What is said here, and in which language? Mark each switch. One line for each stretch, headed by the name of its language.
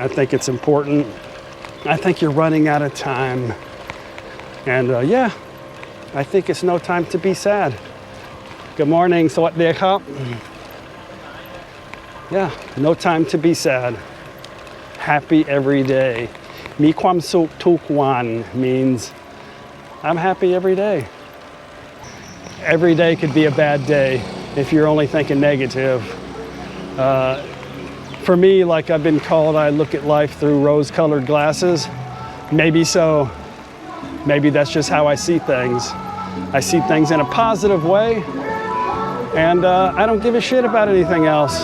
English: I think it's important. I think you're running out of time. And yeah, I think it's no time to be sad. Good morning,
Thai: สวัสดีครับ
English: Yeah, no time to be sad. Happy every day.
Thai: มีความสุขทุกวัน
English: means I'm happy every day. Every day could be a bad day if you're only thinking negative. For me, like I've been called, I look at life through rose-colored glasses. Maybe so. Maybe that's just how I see things. I see things in a positive way, and I don't give a shit about anything else.